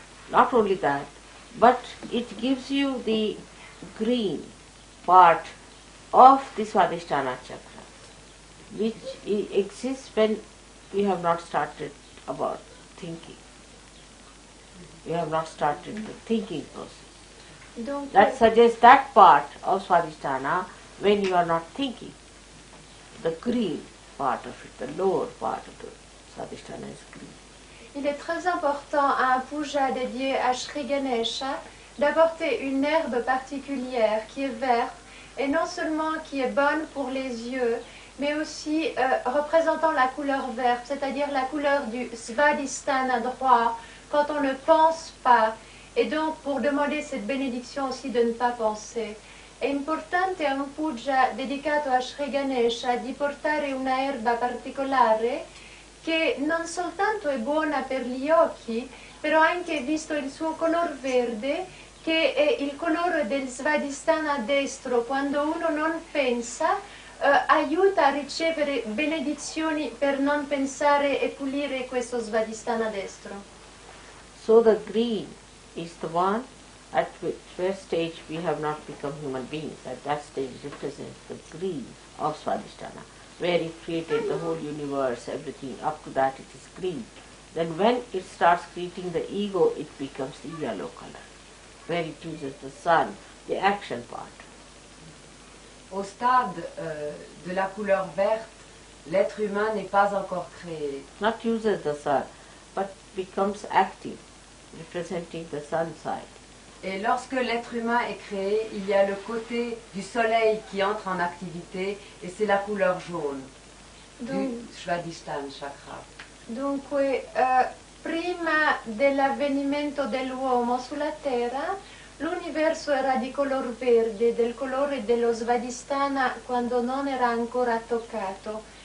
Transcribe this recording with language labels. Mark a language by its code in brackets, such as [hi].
[en] Not only that, but it gives you the green part of the Swadhisthana chakra, which exists when we have not started about thinking. We have not started the thinking process. [it] Dunque, [en] That suggests that part of Swadhisthana when you are not thinking. The green part of it, the lower part of the Swadhisthana is green. [fr] il est très important à un puja dédié à Sri Ganesha d'apporter une herbe particulière qui est verte et non seulement qui est bonne pour les yeux, mais aussi représentant la couleur verte, c'est-à-dire la couleur du Svadhisthana droit, quand on ne pense pas, et donc pour demander cette bénédiction aussi de ne pas penser. [it] È importante a un puja dedicato a Sri Ganesha di portare una erba particolare che non soltanto è buona per gli occhi, però anche visto il suo color verde, che è il colore del Svadhisthana destro, quando uno non pensa, aiuta a ricevere benedizioni per non pensare e pulire questo Svadhisthana destro. [en] So the green is the one at which first stage we have not become human beings. At that stage represents the green of Swadhisthana, where it created the whole universe, everything. Up to that it is green. Then when it starts creating the ego, it becomes the yellow color, where it uses the sun, the action part. [fr] Au stade de la couleur verte, l'être humain n'est pas encore créé. [en] Not uses the sun, but becomes active, representing the sun side. [fr] Et lorsque l'être humain est créé, il y a le côté du soleil qui entre en activité et c'est la couleur jaune du Svadhisthana chakra. [it] Dunque, prima dell'avvenimento dell'uomo sulla Terra, l'universo era di color verde, del colore dello Svadhisthana quando non era ancora toccato.